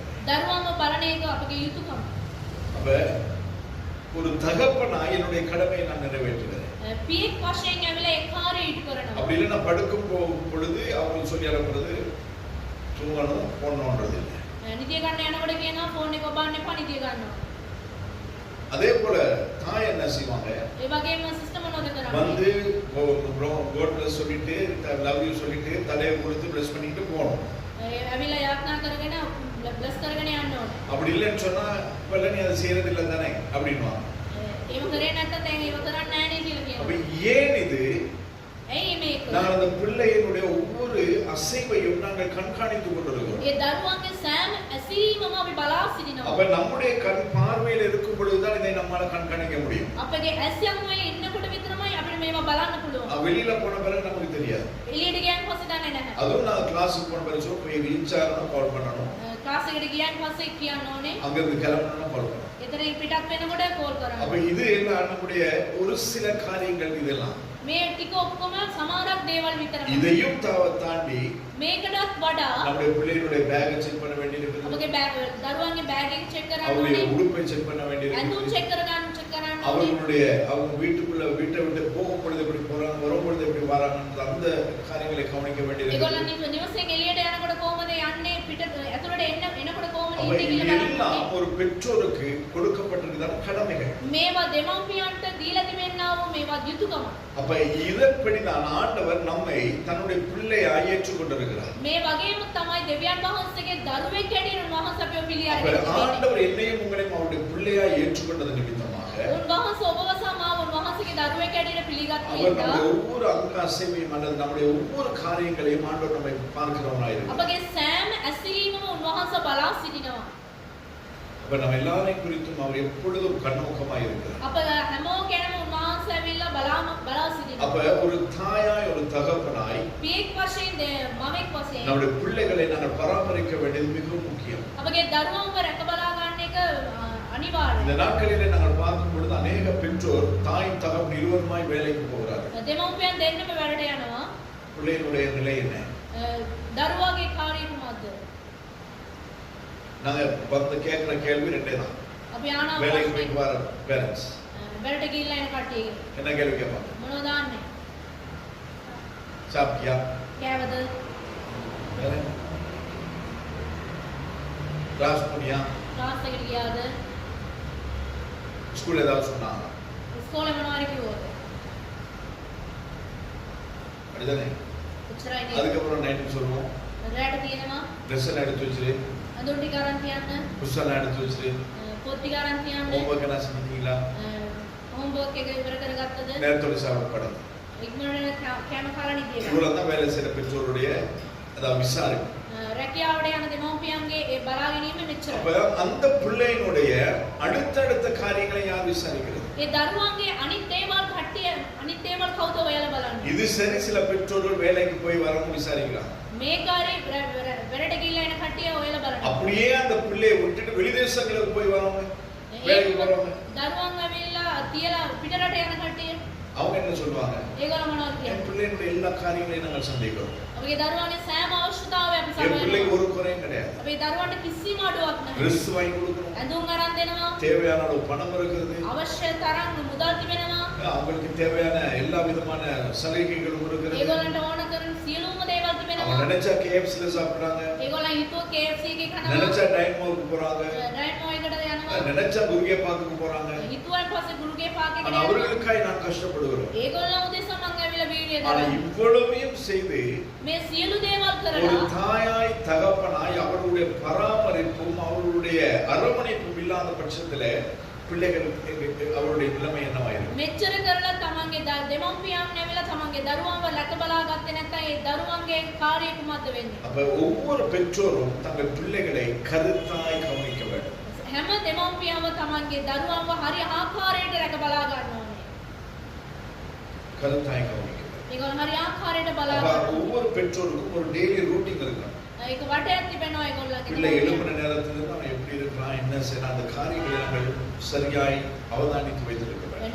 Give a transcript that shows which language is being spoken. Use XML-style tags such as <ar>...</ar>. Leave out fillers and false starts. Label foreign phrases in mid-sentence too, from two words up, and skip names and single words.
<si>දරුවන්ව බලන එක අපගේ යුතුයකම.</si> <ta>அப்ப ஒரு தகப்பனா என்னுடைய கடமையை நான் நிறைவேற்றுகிறேன்.</ta> <si>පියෙක් වශයෙන් ඇවිල්ලා ඒ කාර්යය ඉටු කරනවා.</si> <ta>அப்படி இல்லை நான் படுக்கும் பொழுது அவங்க சொல்லி அனுப்புறது தூங்கணும் போடணுன்றது இல்லை.</ta> <si>නිදිය ගන්න යනකොට කියනවා ෆෝන් එක ඔබන්න එපා නිදිය ගන්නවා.</si> <ta>அதே போல தாய் என்ன செய்வாங்க?</ta> <si>ඒ වගේම සිස්ටම් මොනවද කරන්නේ?</si> <ta>வந்து</ta> <en>God bless</en> <ta>சொல்லிட்டு</ta> <en>love you</en> <ta>சொல்லிட்டு தலையை கொடுத்து bless பண்ணிட்டு போணும்.</ta> <si>ඇවිල්ලා යාඥා කරගෙන බ්ලස් කරගෙන යන්න ඕනේ.</si> <ta>அப்படி இல்லைன்னு சொன்னா இப்ப நீ அதை செய்யறது இல்லை தானே அப்படின்னுவாங்க.</ta> <si>ඒව කරේ නැත්නම් දැන් ඒව කරන්නේ නැහැ නේ කියලා</si> <ta>அப்ப</ta> <si>කියනවා.</si> <ta>ஏன் இது?</ta> <si>ඇයි මේක?</si> <ta>நான் அந்த பிள்ளையினுடைய ஒவ்வொரு அசைவையும் நாங்கள் கண்காணித்துக் கொண்டிருக்கிறோம்.</ta> <si>ඒ දරුවන්ගේ සෑම ඇසීමම අපි බලා සිටිනවා.</si> <ta>அப்ப நம்முடைய கண் பார்வையில் இருக்கும் பொழுதுதான் இதை நம்மால கண்காணிக்க முடியும்.</ta> <si>අපගේ ඇස් යම්මේ ඉන්නකොට විතරමයි අපිට මේවා බලන්න පුළුවන්.</si> <ta>வெளியில போன பிறகு நமக்கு தெரியாது.</ta> <si>එළියට ගියන් පස්සේ දන්නේ නැහැ.</si> <ta>அதுவும் நான் கிளாஸுக்கு போன பிறகு போய் ரீச்சாகணும் கால் பண்ணணும்.</ta> <si>ක්ලාස් එකට ගියන් පස්සේ කියන්න ඕනේ.</si> <ta>அங்க இருந்து கிளம்பணும் கால் பண்ணணும்.</ta> <si>එතන පිටත් වෙනකොට කෝල් කරන්න.</si> <ta>அப்ப இது எல்லாம் நம்முடைய ஒரு சில காரியங்கள் இதெல்லாம்.</ta> <si>මේ ටික ඔක්කොම සමහරක් දේවල් විතරයි.</si> <ta>இதையும் தாண்டி</ta> <si>මේකටත් වඩා</si> <ta>நம்முடைய பிள்ளைகளுடைய பேக்கை செக் பண்ண வேண்டியிருக்குது.</ta> <si>අපගේ දරුවන්ගේ බෑග් එක චෙක් කරන්න</si> <ta>அவருடைய</ta> <si>ඕනේ.</si> <ta>உடுப்பை செக் பண்ண வேண்டியிருக்குது.</ta> <si>ඇඳුම් චෙක් කරන්න ඕනේ.</si> <ta>அவர்களுடைய அவங்க வீட்டை விட்டு போகும் பொழுது எப்படி போறாங்க, வரும் பொழுது எப்படி வராங்க, அந்த காரியங்களை கவனிக்க வேண்டியிருக்குது.</ta> <si>ඒගොල්ලන් නිවසෙන් එළියට යනකොට කොහමද යන්නේ, පිට ඇතුළට එනකොට කොහමද</si> <ta>அப்ப</ta> <si>ඉන්නේ කියලා බලන්න</si> <ta>இதெல்லாம்</ta> <si>ඕනේ.</si> <ta>ஒரு பெற்றோருக்கு கொடுக்கப்பட்டிருக்கிற கடமைகள்.</ta> <si>මේවා දෙමව්පියන්ට දීලා තිබෙනා වූ මේවා යුතුයකම.</si> <ta>அப்ப இதன்படிதான் ஆண்டவர் நம்மை தன்னுடைய பிள்ளையாய் ஏற்றுக்கொண்டிருக்கிறார்.</ta> <si>මේ වගේම තමයි දෙවියන් වහන්සේගේ දරුවෙක් හැටියට උන්වහන්සේ අපිව පිළි</si> <ta>அப்ப</ta> <si>අරගෙන</si> <ta>ஆண்டவர் என்னையும் உங்களையும் அவருடைய பிள்ளையாய் ஏற்றுக்கொண்டது நிமித்தமாக</ta> <si>උන්වහන්සේ ඔබව සමාව උන්වහන්සේගේ දරුවෙක් හැටියට පිළිගත්තු</si> <ta>அவர்</ta> <si>නිසා</si> <ta>நம்முடைய ஒவ்வொரு அங்க அசைவையும் அல்லது நம்முடைய ஒவ்வொரு காரியங்களையும் ஆண்டவர் நம்மை பார்க்கிறவராயிருக்கிறார்.</ta> <si>අපගේ සෑම ඇසීමම උන්වහන්සේ බලා සිටිනවා.</si> <ta>அப்ப நம்ம எல்லாரையும் குறித்தும் அவர் எப்பொழுதும் கண்ணோக்கமாய் இருக்கிறார்.</ta> <si>අප හැමෝ ගැනම උන්වහන්සේ ඇවිල්ලා බලා සිටිනවා.</si> <ta>அப்ப ஒரு தாயாய் ஒரு தகப்பனாய்</ta> <si>පියෙක් වශයෙන් මවෙක් වශයෙන්</si> <ta>நம்முடைய பிள்ளைகளை நாங்கள் பராமரிக்க வேண்டியது மிகவும் முக்கியம்.</ta> <si>අපගේ දරුවන්ව රැක බලා ගන්න එක</si> <ta>இந்த</ta> <si>අනිවාර්යයි.</si> <ta>நாட்களிலே நாங்கள் பார்க்கும் பொழுது அநேக பெற்றோர் தாய் தகப்பன் இருவருமாய் வேலைக்கு போகிறார்கள்.</ta> <si>දෙමව්පියන් දෙන්නම වැඩට යනවා.</si> <ta>பிள்ளையினுடைய நிலை என்ன?</ta> <si>දරුවාගේ කාර්යය මොකද්ද?</si> <ta>நாங்க வந்து கேட்கிற கேள்வி ரெண்டே தான்.</ta> <si>අපි ආනා</si> <ta>வேலைக்கு போயிட்டு வர பேரண்ட்ஸ்</ta> <si>වැඩට ගිහිල්ලා එන කට්ටිය</si> <ta>என்ன கேள்வி கேட்பாங்க?</ta> <si>මොනවද දාන්නේ?</si> <ta>சாப்பிட்டியா?</ta> <si>කෑවද?</si> <ta>வேற கிளாஸ் போனியா?</ta> <si>ක්ලාස් එකට ගියාද?</si> <ta>ஸ்கூல்ல ஏதாவது சொன்னாங்க?</ta> <si>ඉස්කෝලේ මොනවාරි කිව්වද?</si> <ta>அப்படிதானே?</ta> <si>එච්චරයි නේද?</si> <ta>அதுக்கப்புறம் நைட்டு சொல்லுவோம்</ta> <si>රැට තියෙනවා.</si> <ta>ட்ரெஸ் எல்லாம் எடுத்து வச்சிரு,</ta> <si>අඳුන් ටික අරන් තියන්න.</si> <ta>புஸ்தகம் எடுத்து வச்சிரு,</ta> <si>පොත් ටික අරන් තියන්න.</si> <ta>ஹோம்வொர்க் எல்லாம் செஞ்சீங்களா,</ta> <si>හෝම්වර්ක් එක ඉවර කරගත්තද?</si> <ta>நேரத்தோட சாப்பிடப்படாது.</ta> <si>ඉක්මනට කෑම කාලා නිදියද?</si> <ta>இவ்வளவு தான் வேலை செய்யற பெற்றோருடைய அதாவது விசாரிப்பு.</ta> <si>රැකියාවට යන දෙමව්පියන්ගේ ඒ බලා ගැනීම මෙච්චරයි.</si> <ta>அப்ப அந்த பிள்ளையினுடைய அடுத்தடுத்த காரியங்களை யார் விசாரிக்கிறது?</ta> <si>ඒ දරුවන්ගේ අනිත් දේවල් කට්ටිය අනිත් දේවල් කවුද ඔයාලා බලන්නේ?</si> <ta>இது சரி, சில பெற்றோர்கள் வேலைக்கு போய் வரவும் விசாரிக்கிறாங்க.</ta> <si>මේ කාර්යය වැඩට ගිහිල්ලා එන කට්ටිය ඔයාලා බලන්නේ.</si> <ta>அப்படியே அந்த பிள்ளையை விட்டுட்டு வெளிதேசங்களுக்கு போய் வரவங்க, வேலைக்கு போறவங்க,</ta> <si>දරුවන් ඇවිල්ලා තියලා පිටරට යන කට්ටිය</si> <ta>அவங்க என்ன சொல்லுவாங்க?</ta> <si>ඒගොල්ලෝ මොනවද</si> <ta>என்</ta> <si>කියන්නේ?</si> <ta>பிள்ளையினுடைய எல்லா காரியங்களையும் நாங்கள் சந்திக்கிறோம்.</ta> <si>අපේ දරුවන්ගේ සෑම අවශ්‍යතාවය අපි</si> <ta>என் பிள்ளைக்கு</ta> <si>සමයනවා.</si> <ta>ஒரு குறையும் கிடையாது.</ta> <si>අපේ දරුවන්ට කිසිම අඩුවක් නැහැ.</si> <ta>ட்ரெஸ் வாங்கி கொடுக்கணும்,</ta> <si>ඇඳුම් අරන් දෙනවා.</si> <ta>தேவையான அளவு பணம் இருக்கிறது,</ta> <si>අවශ්‍ය තරම් මුදල් තිබෙනවා.</si> <ta>அவங்களுக்கு தேவையான எல்லா விதமான சலுகைகளும் இருக்கிறது.</ta> <si>ඒගොල්ලන්ට ඕන කරන සියලුම දේවල්</si> <ta>அவங்க</ta> <si>තිබෙනවා.</si> <ta>நினைச்சா KFCல சாப்பிடுறாங்க,</ta> <si>ඒගොල්ලන් හිතුව KFC එකේ කනවා.</si> <ta>நினைச்சா டைமோக்கு போறாங்க,</ta> <si>ඩයට් මෝ එකකට යනවා.</si> <ta>நினைச்சா குருகே பார்க்க போறாங்க.</ta> <si>හිතුවන් පස්සේ ගුරුගේ පාක් එකට</si> <ta>ஆனா</ta> <si>යනවා.</si> <ta>அவர்களுக்காய் நான் கஷ்டப்படுகிறோம்.</ta> <si>ඒගොල්ලන් උදෙසා මං ඇවිල්ලා වීඩියෝ</si> <ta>ஆனா</ta> <si>දානවා.</si> <ta>இவ்வளவையும் செய்து</ta> <si>මේ සියලු දේවල්</si> <ta>ஒரு</ta> <si>කරලා</si> <ta>தாயாய் தகப்பனாய் அவர்களுடைய பராமரிப்பும் அவர்களுடைய அரவணைப்பும் இல்லாத பட்சத்துல பிள்ளைகள் அவருடைய நிலைமை என்னவாயிருக்கும்?</ta> <si>මෙච්චර කරලා තමන්ගේ දෙමව්පියන් ඇවිල්ලා තමන්ගේ දරුවන්ව රැක බලා ගත්තේ නැත්නම් ඒ දරුවන්ගේ කාර්යය කුමක්ද වෙන්නේ?</si> <ta>அப்ப ஒவ்வொரு பெற்றோரும் தங்கள் பிள்ளைகளை கருத்தாய் கவனிக்க வேண்டும்.</ta> <si>හැම දෙමව්පියන්ව තමන්ගේ දරුවන්ව හරි ආකාරයට රැක බලා ගන්න ඕනේ.</si> <ta>கருத்தாய் கவனிக்க வேண்டும்.</ta> <si>ඒගොල්ලෝ හරි ආකාරයට බලා</si> <ta>அப்ப</ta> <si>ගන්න.</si> <ta>ஒவ்வொரு பெற்றோருக்கும் ஒரு</ta> <en>daily routine</en> <ta>இருக்கணும்.</ta> <si>ඒක වටයක් තිබෙනවා ඒගොල්ලන්ගේ.</si> <ta>பிள்ளை எழுப்பின நேரத்திலிருந்து அவன் எப்படி இருக்கிறான், என்ன செய்யறான், அந்த காரியங்களை நாங்கள் சரியாய் அவதானித்து வைத்திருக்க வேண்டும்.</ta>